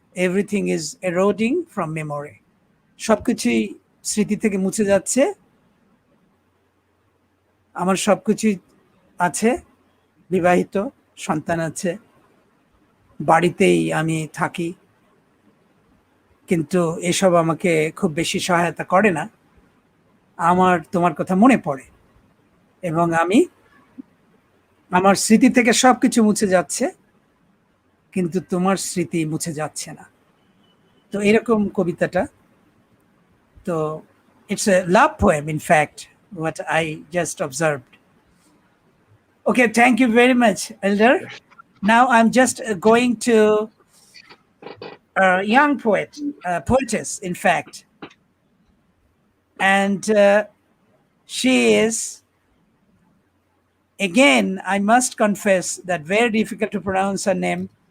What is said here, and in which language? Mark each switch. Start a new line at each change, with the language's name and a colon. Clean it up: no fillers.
English: Everything is eroding from memory.
Bangla: সবকিছুই স্মৃতি থেকে মুছে যাচ্ছে, আমার সবকিছুই আছে, বিবাহিত, সন্তান আছে, বাড়িতেই আমি থাকি, কিন্তু এসব আমাকে খুব বেশি সহায়তা করে না। আমার তোমার কথা মনে পড়ে এবং আমার স্মৃতি থেকে সবকিছু মুছে যাচ্ছে, কিন্তু তোমার স্মৃতি মুছে যাচ্ছে না। তো এরকম কবিতাটা, তো
English: it's a love poem, in fact, what I just observed. Okay, thank you very much, Elder. Now I'm just going to a young poetess, in fact, and she is, again, I must confess that very difficult to pronounce her name.